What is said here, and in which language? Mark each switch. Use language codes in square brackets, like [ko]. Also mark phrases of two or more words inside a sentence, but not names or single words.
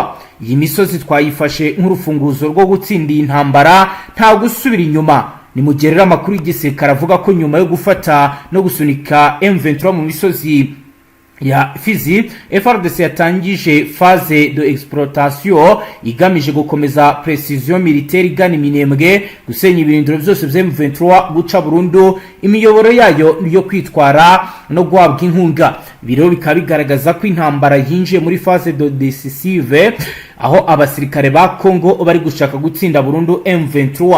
[rw] Iyi misozi twayifashe nk'urufunguzo rwo gutsinda intambara nta gusubira inyuma. Ni mugerera amakuru y'igisirikare avuga ko nyuma yo gufata no gusunika M23 mu misozi ya Fizi, FARDC yatangije [fr] phase de exploitation [rw] igamije gukomeza [fr] precision militaire [rw] igana Minembwe, gusenya ibirindiro byose bya M23, guca burundu imiyoboro yayo yo kwitwara no guhabwa inkunga. Biro bikaba bigaragaza ko intambara yinjiye muri [fr] phase de decisive, [rw] aho abasirikare ba Congo bari gushaka gutsinda burundu M23.